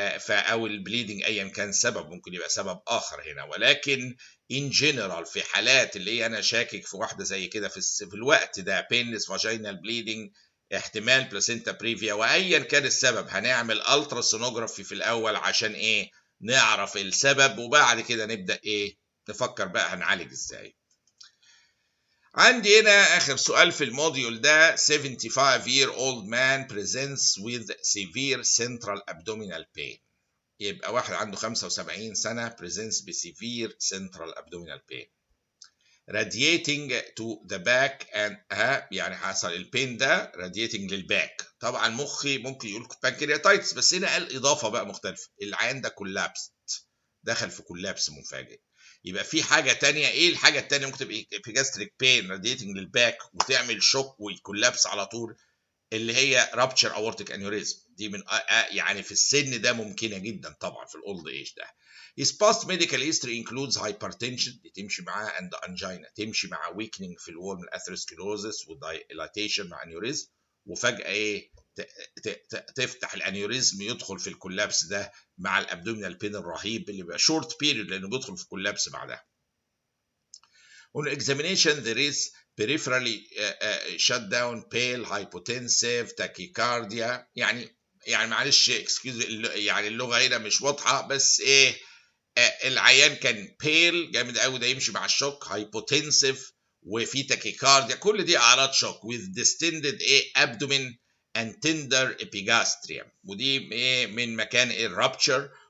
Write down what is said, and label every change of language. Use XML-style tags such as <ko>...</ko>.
<ar>او البليدنج ايا كان سبب، ممكن يبقى سبب اخر هنا، ولكن ان جنرال في حالات اللي انا شاكك في واحده زي كده في الوقت ده بينلس فاجينال بليدنج احتمال بلاسينتا بريفيا، وايا كان السبب هنعمل الترا سونوجرافي في الاول عشان ايه نعرف السبب، وبعد كده نبدا ايه نفكر بقى هنعالج ازاي. عندي هنا آخر سؤال في الموديول ده</ar> <en>75-year-old man presents with severe central abdominal pain.</en> <ar>يبقى واحد عنده 75 سنة presents بسيفير</ar> <en>central abdominal pain radiating to the back and</en> <ar>يعني حصل البين ده radiating للباك. طبعا مخي ممكن يقول بانكرياتايتس، بس هنا قال إضافة بقى مختلفة، العيان ده كولابست، دخل في كولابس مفاجئ. يبقى في حاجه تانية. ايه الحاجه التانية؟ ممكن تبقى</ar> <en>epigastric pain radiating</en> <ar>للباك وتعمل شوك ويكولابس على طول، اللي هي</ar> <en>rupture aortic aneurysm.</en> <ar>دي من يعني في السن ده ممكنه جدا طبعا في الاولد ايج ده.</ar> <en>His past medical history includes hypertension،</en> <ar>دي تمشي معاه،</ar> <en>and angina</en> <ar>تمشي مع weakening في الوول من atherosclerosis ودايلاتيشن مع aneurysm، وفجاه ايه تفتح الانيوريزم يدخل في الكولابس ده مع الابدومينال بين الرهيب اللي بيبقى شورت بيريود لانه بيدخل في كولابس بعدها.</ar> <en>On examination there is peripherally shut down, pale, hypotensive, tachycardia.</en> <ar>يعني معلش اكسكيوز يعني اللغه هنا مش واضحه، بس ايه العيان كان بيل جامد قوي، ده يمشي مع الشوك، هايبوتنسيف وفي تاكيكارديا، كل دي اعراض شوك</ar> <en>with distended</en> <ar>ايه</ar> <en>abdomen and tender epigastrium،</en> <ar>ودي ايه من مكان الرابتشر.</ar>